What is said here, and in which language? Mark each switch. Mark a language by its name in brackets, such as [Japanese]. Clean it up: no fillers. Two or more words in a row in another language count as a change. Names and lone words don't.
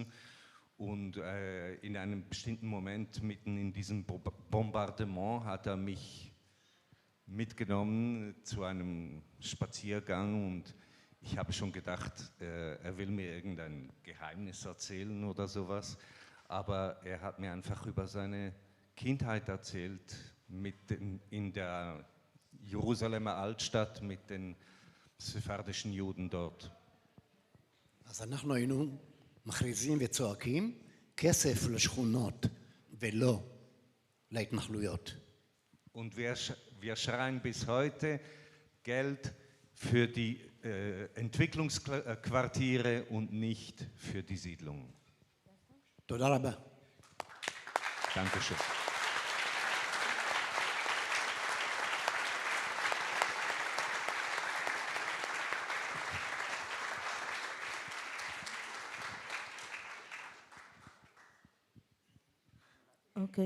[German] Und in einem bestimmten Moment, mitten in diesem Bombardement, hat er mich mitgenommen zu einem Spaziergang und ich habe schon gedacht, er will mir irgendein Geheimnis erzählen oder sowas, aber er hat mir einfach über seine Kindheit erzählt, in der Jerusalemer Altstadt mit den ספרדischen Juden dort. [Hebrew] אז אנחנו היינו מכריזים וצועקים, כסף לשכונות ולא להתנחלויות. [German] Und wir schreien bis heute Geld für die Entwicklungsquartiere und nicht für die Siedlungen. [Hebrew] תודה רבה. [German] Dankeschön. Okay.